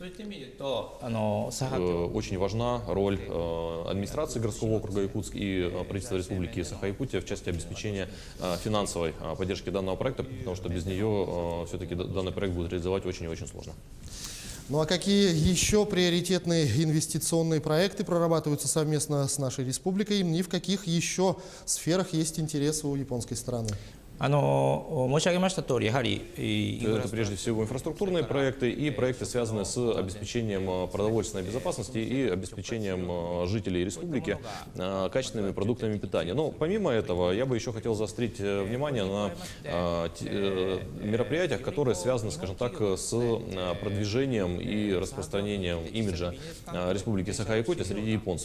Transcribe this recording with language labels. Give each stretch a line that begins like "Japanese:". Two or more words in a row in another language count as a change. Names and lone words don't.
Russian: Очень важна роль администрации городского округа Якутск и правительства Республики Саха-Якутия в части обеспечения финансовой поддержки данного проекта, потому что без нее все-таки данный проект будет реализовать очень и очень сложно. Ну а какие еще приоритетные инвестиционные проекты прорабатываются совместно с нашей республикой и в каких еще сферах есть интересы у японской стороны?
Japanese: 申し上げました通り、やはり
Russian: Это прежде всего инфраструктурные проекты и проекты, связанные с обеспечением продовольственной безопасности и обеспечением жителей республики качественными продуктами питания. Но помимо этого, я бы еще хотел заострить внимание на мероприятиях, которые связаны, скажем так, с продвижением и распространением имиджа Республики Саха-Якутия среди японцев.